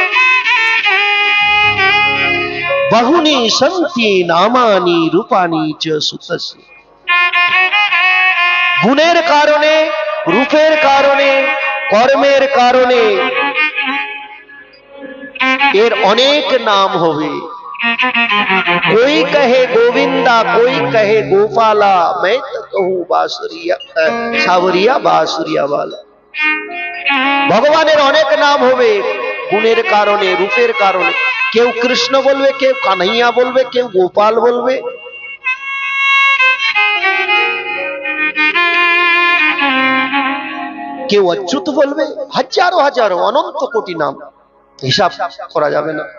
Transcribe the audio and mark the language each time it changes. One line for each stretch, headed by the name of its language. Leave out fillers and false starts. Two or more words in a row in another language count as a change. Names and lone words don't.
Sanskrit: বহুনি সন্তি নামানি রূপানি চ সুতস্য।
Bangla: গুণের কারণে, রূপের কারণে, কর্মের কারণে এর অনেক নাম হবে।
Hindi: कोई कहे गोविंदा, कोई कहे गोपाला, मैं तो कहूं बासुरिया सावरिया बासुरिया वाला।
Bangla: ভগবানের অনেক নাম হবে গুণের কারণে, রূপের কারণে। কেউ কৃষ্ণ বলবে, কেউ কানহাইয়া বলবে, কেউ গোপাল বলবে। কেউ অচ্যুত বলবে, হাজারো হাজারো অনন্ত কোটি নাম, হিসাব করা যাবে না।